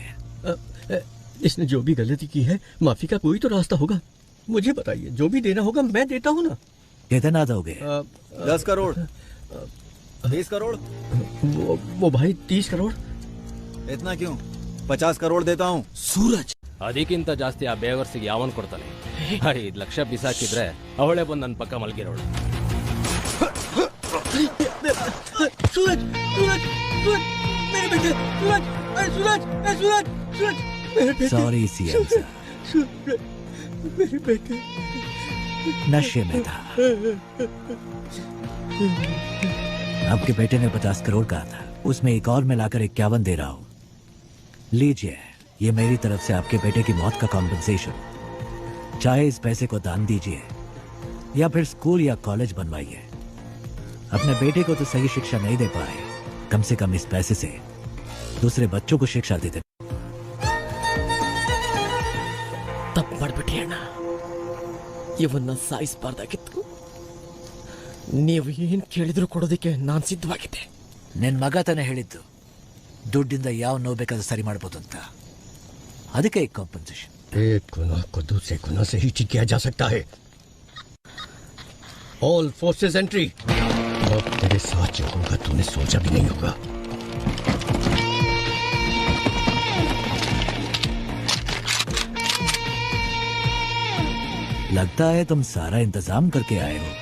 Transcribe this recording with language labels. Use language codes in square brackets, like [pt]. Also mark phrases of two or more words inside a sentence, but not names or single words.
[hi] इसने जो भी गलती की है माफी का कोई तो रास्ता होगा। मुझे बताइए, जो भी देना होगा मैं देता हूँ ना। कितना दोगे? 10 करोड़ 20 करोड़? वो भाई 30 करोड़। इतना क्यों? 50 करोड़ देता हूँ। [kn] ಸೂರಜ್ ಅದಕ್ಕಿಂತ ಜಾಸ್ತಿ ಆ ಬೇವರ್ಸಿಗೆ ಯಾವನ್ ಕೊಡ್ತಾನೆ? 5 ಲಕ್ಷ ಬಿಸಾಕಿದ್ರೆ ಅವಳೇ ಬಂದು ನನ್ನ ಪಕ್ಕ ಮಲ್ಗಿರೋಳು. [hi] सूरज सूरज सूरज मेरे बेटे, सूरज सूरज सूरज सूरज मेरे बेटे। सॉरी सीएम साहब, मेरे बेटे नशे में था। आपके बेटे ने 50 करोड़ कहा था, उसमें एक और मिलाकर 51 दे रहा हूं। लीजिए, ये मेरी तरफ से आपके बेटे की मौत का कॉम्पेंसेशन। चाहे इस पैसे को दान दीजिए या फिर स्कूल या कॉलेज बनवाइए। अपने बेटे को तो सही शिक्षा नहीं दे पाए, कम से कम इस पैसे से दूसरे बच्चों को शिक्षा देते। [kn] ತಪ್ಪು ಮಾಡ್ಬಿಟ್ರಿ ಅಣ್ಣ, ಇವನ್ನ ಸಾಯಿಸಬಾರ್ದಾಗಿತ್ತು. ನೀವು ಏನ್ ಕೇಳಿದ್ರು ಕೊಡೋದಕ್ಕೆ ನಾನ್ ಸಿದ್ಧವಾಗಿದ್ದೆ. ನಿನ್ ಮಗ ತಾನೇ ಹೇಳಿದ್ದು ದುಡ್ಡಿಂದ ಯಾವ ನೋವು ಬೇಕಾದ್ರೂ ಸರಿ ಮಾಡ್ಬೋದು ಅಂತ, ಅದಕ್ಕೆ [hi] एक कॉम्पेंसेशन। एक गुनाह को दूसरे गुनाह से ही ठीक किया जा सकता है। [en] all forces entry. [hi] अब तेरे साथ जो होगा तूने सोचा भी नहीं होगा। लगता है तुम सारा इंतजाम करके आए हो।